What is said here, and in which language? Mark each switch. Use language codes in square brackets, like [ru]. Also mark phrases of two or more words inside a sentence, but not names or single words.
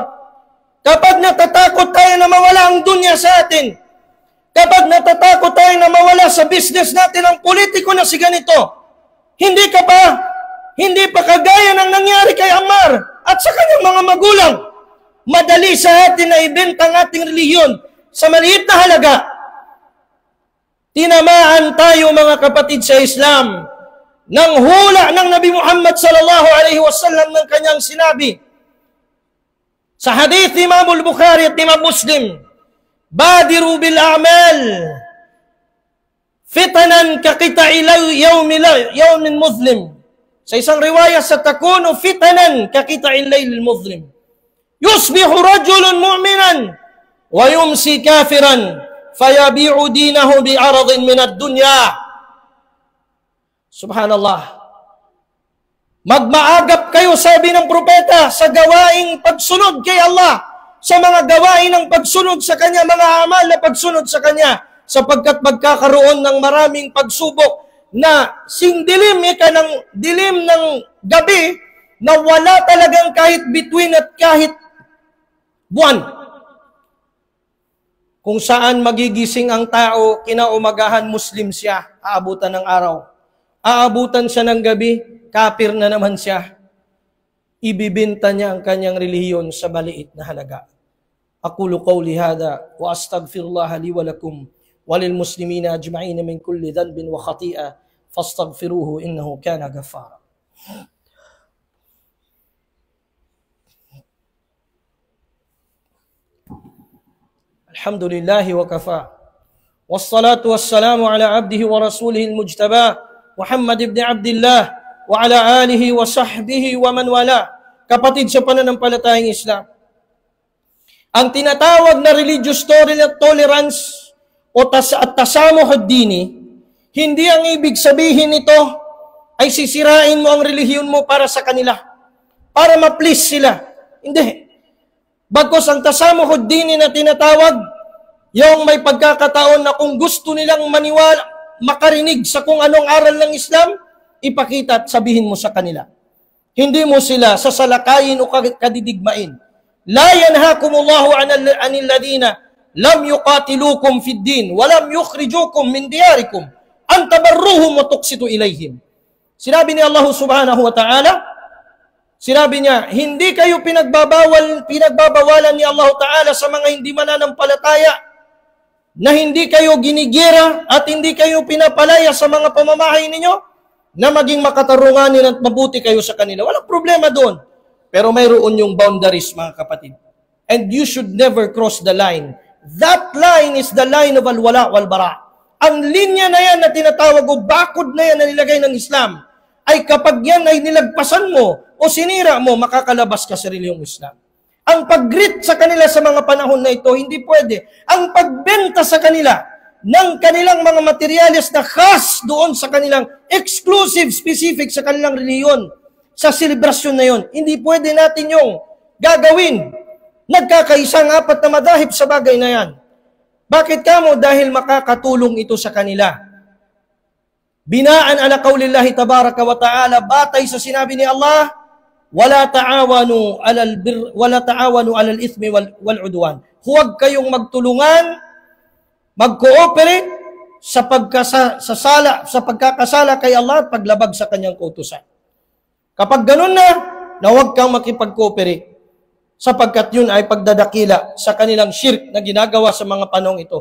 [tl] Kapag natatakot tayo na mawala ang dunya sa atin, kapag natatakot tayo na mawala sa business natin ang politiko na si ganito, hindi pa kagaya ng nangyari kay Ammar at sa kanyang mga magulang. Madali sa atin na ibenta ang ating relihiyon sa maliit na halaga. Tinamaan tayo mga kapatid sa Islam ng hula ng Nabi Muhammad [ar] صلى الله عليه وسلم [tl] ng kanyang sinabi sa hadith ni Imam al-Bukhari at Imam Muslim, [ar] بادروا بالأعمال فتنا كقطع يوم مظلم. [tl] Sa isang riwaya sa [ar] تكون فتنا كقطع الليل المظلم. يصبح رجل مؤمنا ويمسي كافرا فيبيع دينه بعرض من الدنيا. Subhanallah. [tl] Magmaagap kayo, sabi ng propeta, sa gawaing pagsunod kay Allah, sa mga gawain ng pagsunod sa Kanya, mga amal na pagsunod sa Kanya, sapagkat magkakaroon ng maraming pagsubok na singdilim ng dilim ng gabi na wala talagang kahit bituin at kahit buwan. Kung saan magigising ang tao, kinaumagahan Muslim siya, aabutan ng araw. Aabutan siya ng gabi, kafir na naman siya. Ibibinta niya ang kanyang relihiyon sa maliit na halaga. [ar] أقول قولي هذا وأستغفر الله لي ولكم وللمسلمين أجمعين من كل ذنب وخطيئة فاستغفروه إنه كان غفارا. الحمد لله وكفى. والصلاة والسلام على عبده ورسوله المجتبى محمد بن عبد الله وعلى آله وصحبه ومن والى. [tl] Kapatid sa pananampalatayang Islam, ang tinatawag na [en] religious tolerance [tl] o [ar] التسامح الديني, [tl] hindi ang ibig sabihin nito ay sisirain mo ang relihiyon mo para sa kanila, para ma-please sila. Hindi. Bagkus ang [ar] التسامح الديني [tl] na tinatawag, yung may pagkakataon na kung gusto nilang maniwala, makarinig sa kung anong aral ng Islam, ipakita at sabihin mo sa kanila. Hindi mo sila sasalakayin o kadidigmain. [ar] لا ينهاكم الله عن الذين لم يقاتلوكم في الدين ولم يخرجوكم من دياركم أن تبروهم وتقسطوا إليهم. [tl] Sinabi ni Allah [ar] سبحانه وتعالى, [tl] sinabi niya, hindi kayo pinagbabawalan ni Allah ta'ala sa mga hindi mananampalataya, na hindi kayo ginigira at hindi kayo pinapalaya sa mga pamamahay ninyo, na maging makatarunganin at mabuti kayo sa kanila. Walang problema doon. Pero mayroon yung boundaries, mga kapatid. [en] And you should never cross the line. That line is the line of [ar] الولاء والبراء. [tl] Ang linya na yan na tinatawag o bakod na yan na nilagay ng Islam, ay kapag yan ay nilagpasan mo o sinira mo, makakalabas ka sa reliyong Islam. Ang pag-greet sa kanila sa mga panahon na ito, hindi pwede. Ang pagbenta sa kanila ng kanilang mga materyales na khas doon sa kanilang [en] exclusive, specific [tl] sa kanilang reliyon, sa selebrasyon na yon, hindi pwede natin yung gagawin. Nagkakaisang apat na madahib sa bagay na yan. Bakit kamo? Dahil makakatulong ito sa kanila. [ar] بناء على قول الله تبارك وتعالى, [tl] batay sa sinabi ni Allah, [ar] ولا تعاونوا على الإثم والعدوان. [tl] Huwag kayong magtulungan mag-cooperate sa pagkakasala kay Allah at paglabag sa kanyang kautusan. Kapag ganun na huwag kang makipag-cooperate sapagkat yun ay pagdadakila sa kanilang shirk na ginagawa sa mga panahong ito.